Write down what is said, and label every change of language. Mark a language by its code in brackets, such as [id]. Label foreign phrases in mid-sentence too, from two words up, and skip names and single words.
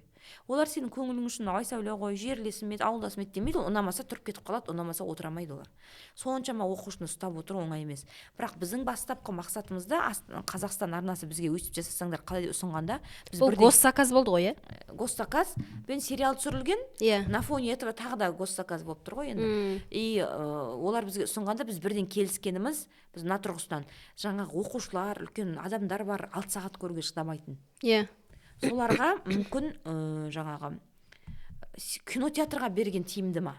[kk] Олар сенің көңілің үшін Айсәуле ғой, жерлесім еді, ауылдасым еді демейді, ұнамаса тұрып кетіп қалады, ұнамаса отыра алмайды олар. Соншама оқушыны ұстап отыру оңай емес. Бірақ біздің бастапқы мақсатымызда Қазақстан арнасы бізге өйстіп жасасаңдар қалай ұсынғанда, бұл госзаказ болды ғой, госзаказ, бен сериал түсірілген, [ru] на фоне этого [kk] тағы да госзаказ болып тұр ғой енді. Олар бізге ұсынғанда біз бірден келіскеніміз, біз мына тұрғысынан жаңағы оқушылар, үлкен адамдар бар, 6 сағат көруге шыдамайтын. Соларға мүмкін жаңағы кинотеатрға берген тиімді ма?